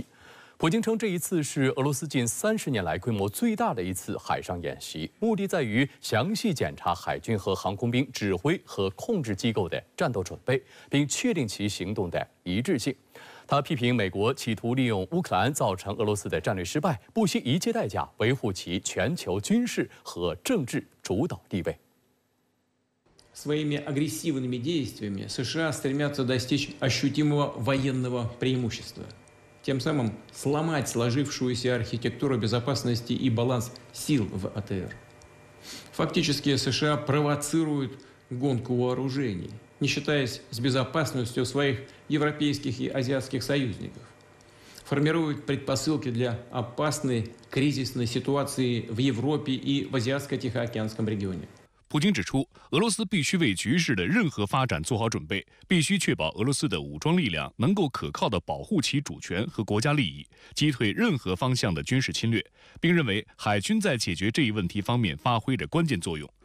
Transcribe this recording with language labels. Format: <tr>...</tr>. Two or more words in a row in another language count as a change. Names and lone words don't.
<zh>普京称，这一次是俄罗斯近30年来规模最大的一次海上演习，目的在于详细检查海军和航空兵指挥和控制机构的战斗准备，并确定其行动的一致性。他批评美国企图利用乌克兰造成俄罗斯的战略失败，不惜一切代价维护其全球军事和政治主导地位。</zh> <ru>Своими агрессивными действиями США стремятся достичь ощутимого военного преимущества, тем самым сломать сложившуюся архитектуру безопасности и баланс сил в АТР. Фактически США провоцируют гонку вооружений, не считаясь с безопасностью своих европейских и азиатских союзников. Формируют предпосылки для опасной кризисной ситуации в Европе и в Азиатско-Тихоокеанском регионе.</ru> <zh>普京指出，俄罗斯必须为局势的任何发展做好准备，必须确保俄罗斯的武装力量能够可靠地保护其主权和国家利益，击退任何方向的军事侵略，并认为海军在解决这一问题方面发挥着关键作用。</zh>